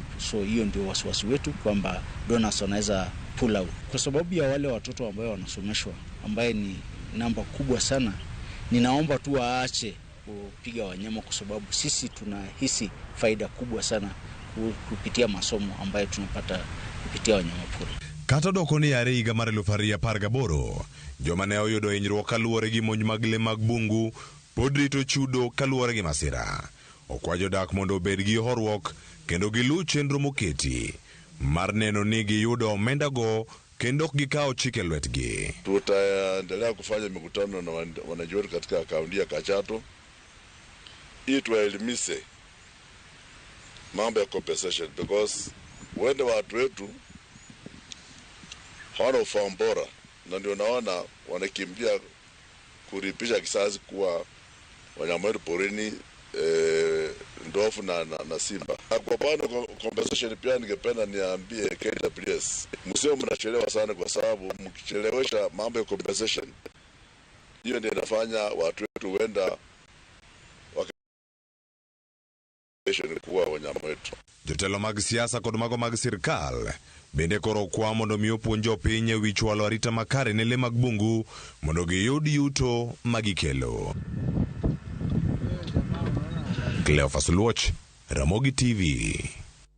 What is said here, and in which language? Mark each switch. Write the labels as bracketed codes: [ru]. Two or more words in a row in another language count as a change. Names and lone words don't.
[sw] So hiyo ndio wasiwasi wetu kwamba donors wanaweza [en] pull out. [sw] Kwa sababu ya wale watoto ambao wanasomeshwa ambaye ni namba kubwa sana, ninaomba tu waache kupiga wanyama kwa sababu sisi tunahisi faida kubwa sana kupitia masomo ambayo tunapata kupitia wanyama pori. [luo] Kata doko ni yare higa mar 2018, joma ne oyudo hinyruok kaluwore gi monj mag le mag bungu pod rito chudo kaluwore gi masira. Okwayo jodak mondo obed gi horuok kendo giluw chenro moketi mar neno ni giyudo omenda go kendo ok gikawo chike lwetgi. [sw] Tutaendelea kufanya mikutano na wanajeshi katika kaunti ya Kajiado ili tuwaelimishe mambo ya compensation, because wende watu wetu hawana ufahamu bora na ndio naona wanakimbia kuripisha kisasi kuwa wanyama wetu porini, ndovu na simba. Kwa upande compensation pia ningependa niambie KWS, msio mnachelewa sana, kwa sababu mkichelewesha mambo ya compensation hiyo ndio inafanya watu wetu wenda kuwa wanyama wetu. [luo] Jotelo mag siasa kod mago mag sirkal bende koro kwa mondo mi opuonjo piny ewi chwalo arita makare ne le mag bungu mondo giyud yuto magikelo. Cleopas Oluoch, Ramogi TV.